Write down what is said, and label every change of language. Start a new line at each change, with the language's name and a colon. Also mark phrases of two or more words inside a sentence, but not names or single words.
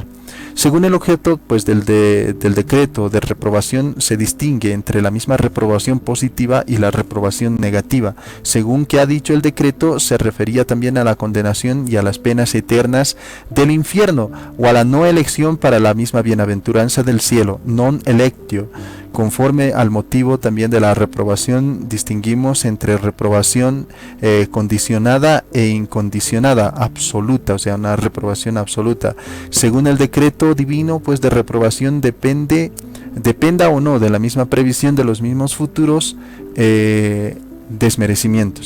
Spanish: Según el objeto pues del decreto de reprobación, se distingue entre la misma reprobación positiva y la reprobación negativa. Según que ha dicho el decreto, se refería también a la condenación y a las penas eternas del infierno, o a la no elección para la misma bienaventuranza del cielo,
Latin: non electio.
Spanish: Conforme al motivo también de la reprobación, distinguimos entre reprobación condicionada e incondicionada, absoluta, o sea, una reprobación absoluta. Según el decreto divino, pues de reprobación dependa o no de la misma previsión de los mismos futuros desmerecimientos.